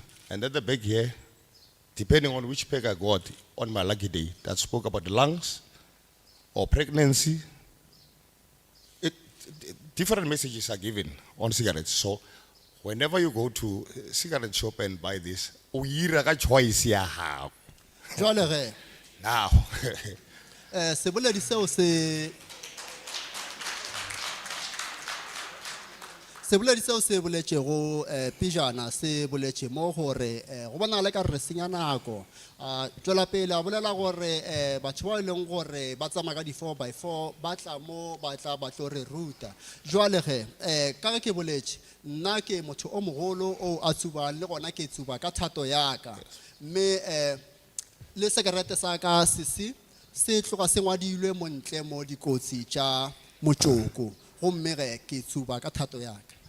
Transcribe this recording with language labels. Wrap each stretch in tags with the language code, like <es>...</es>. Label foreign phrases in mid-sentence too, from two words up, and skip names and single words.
<en>And at the back here, depending on which pack I got on my lucky day, that spoke about the lungs or pregnancy. Different messages are given on cigarettes. So whenever you go to a cigarette shop and buy this, choice now.</en> <nso>se boledi seo se boletšego pejana se boletše mo gore go bona le ka re senya nako tšwela pele a bolela gore batho ba e leng gore ba tsamaya ka di-4x4 ba tla mo ba tlo re ruta jwale ge ka ge ke boletše nna ke motho o mogolo o a tsubang le gona ke tsuba ka thato yaka mme le sekerete sa ka se tloga se ngwadilwe montle mo dikotsi tša motsoko gomme ge ke tsuba ka thato yaka</nso>